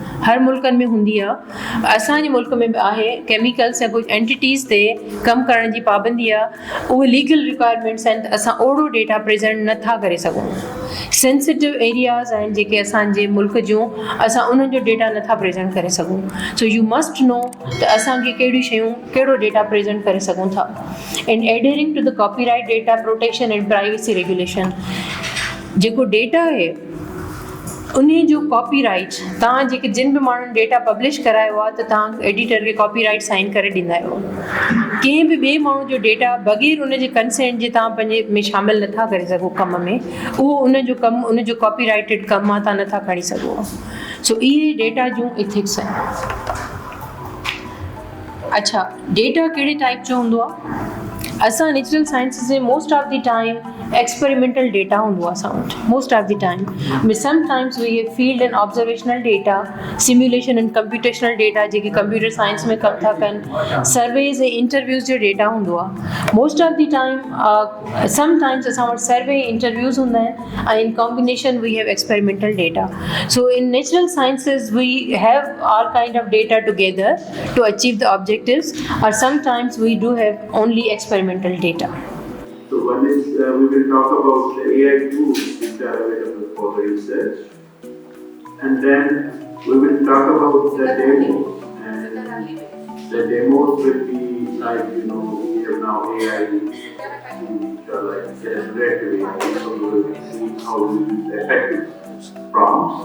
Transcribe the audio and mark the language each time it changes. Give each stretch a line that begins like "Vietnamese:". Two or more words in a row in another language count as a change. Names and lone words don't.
Sindhi: हर मुल्कनि में हूंदी आहे, असांजे मुल्क में बि आहे। केमिकल्स या कुझु एंटिटीज़ ते कमु करण जी पाबंदी आहे। उहे
English: legal requirements
Sindhi: आहिनि त असां ओड़ो
English: data present
Sindhi: नथा करे सघूं।
English: sensitive areas
Sindhi: आहिनि जेके असांजे मुल्क जूं, असां उन्हनि जो डेटा नथा प्रेज़ेंट करे सघूं।
English: so you must know
Sindhi: त असांखे कहिड़ियूं शयूं कहिड़ो
English: data present
Sindhi: करे सघूं था।
English: in adhering to the copyright data protection and privacy regulation,
Sindhi: जेको डेटा आहे उन जो कॉपीराइट तव्हां जेके जिन बि माण्हुनि
English: data publish
Sindhi: करायो आहे त तव्हां एडिटर खे
English: copyright sign
Sindhi: करे ॾींदा आहियो। कंहिं बि ॿिए माण्हू जो डेटा बग़ैर उन जे कंसेंट जे तव्हां पंहिंजे में शामिलु नथा करे सघो कम में, उहो उन जो कमु उन जो कॉपीराइटेड कमु आहे, तव्हां नथा खणी सघो। सो इहे डेटा जूं इथिक्स आहिनि। अच्छा, डेटा कहिड़े टाइप जो हूंदो आहे?
English: असां natural sciences में most of the time experimental data
Sindhi: हूंदो आहे असां वटि,
English: most of the time. sometimes we have field and observational data, simulation and computational data
Sindhi: जेके
English: computer science
Sindhi: में कमु था कनि, सर्वेज़ ऐं इंटरव्यूज़ जो डेटा हूंदो आहे।
English: most of the time sometimes
Sindhi: असां वटि
English: survey interviews
Sindhi: हूंदा आहिनि ऐं
English: in combination we have experimental data. so in natural sciences we have all kind of data together to achieve the objectives, और sometimes we do have only experimental data. So one is we will talk about the AI tools which are available for the research, and then we will talk about the demos, and the demos will be like, you know, we have now AI which are like generative AI, so we will see how we use effective prompts.